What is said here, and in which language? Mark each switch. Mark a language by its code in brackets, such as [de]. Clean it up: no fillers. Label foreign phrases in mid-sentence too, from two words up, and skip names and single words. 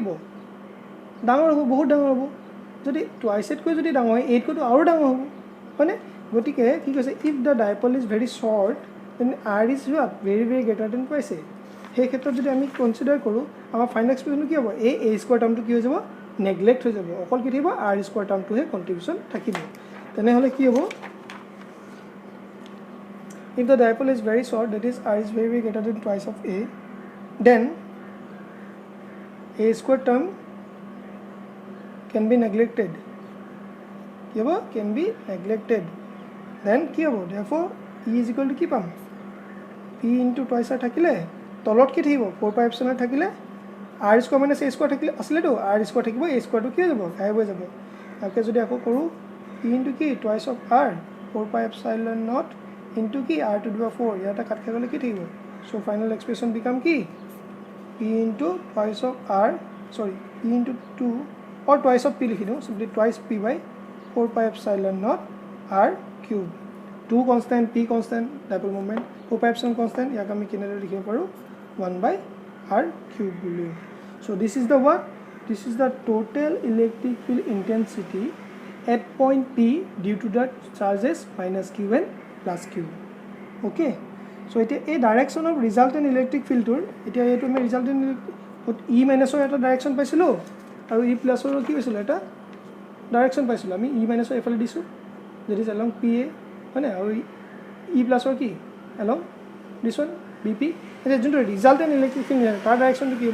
[as] হ'ব ডাঙৰ হ'ব বহুত ডাঙৰ হ'ব যদি [en] twice a- [as] তকৈ যদি ডাঙৰ হয় 8তকৈতো আৰু ডাঙৰ হ'ব হয়নে গতিকে কি কৈছে [en] if the dipole is very short then [as] r [en] is what very very greater than twice a [as] সেই ক্ষেত্ৰত যদি আমি কনচিডাৰ কৰোঁ আমাৰ ফাইনেল এক্সপ্ৰেশ্যনটো কি হ'ব এই a² টাৰ্মটো কি হৈ যাব নেগলেক্ট হৈ যাব অকল কি থাকিব r² টাৰ্মটোহে কণ্ট্ৰিবিউশ্যন থাকিব তেনেহ'লে কি হ'ব [en] if the dipole is very short that is r is very very greater than twice of a then a² term can be neglected [as] কি হ'ব [en] can be neglected then [as] কি হ'ব [en] therefore e is equal to [as] কি পাম [en] p into twice r [as] থাকিলে তলত কি থাকিব 4πε0 থাকিলে [en] r² minus a² [as] থাকিলে আছিলেতো r² থাকিব a²টো কি হৈ যাব গায়ব হৈ যাব তাকে যদি আকৌ কৰোঁ [en] p into [as] কি [en] twice of r 4πε0 into [as] কি [en] r to the power 4 [as] ইয়াতে কাট খাই গ'লে কি থাকিব so [en] final expression become কি p into twice of r sorry p into 2 or twice of p [as] লিখি দিওঁ [en] simply twice p by 4πε0 r cube 2 constant p constant dipole moment 4πε constant [as] ইয়াক আমি কেনেদৰে লিখিব পাৰোঁ [en] 1/r cube বুলি so this is the what this is the total electric field intensity at point p due to the charges minus q and plus q okay so [as] এতিয়া এই [en] direction of resultant electric fieldটোৰ [as] এতিয়া এইটো আমি [en] resultant E minusৰ [as] এটা ডাইৰেকশ্যন পাইছিলোঁ আৰু [en] E plusৰো [as] কি হৈছিলে এটা ডাইৰেকশ্যন পাইছিলোঁ আমি [en] E minusৰ [as] এইফালে দিছোঁ [en] that is along PA [as] হয়নে আৰু [en] E plusৰ [as] কি [en] along this one BP [as] এতিয়া যোনটো [en] resultant electric field [as] তাৰ ডাইৰেকশ্যনটো কি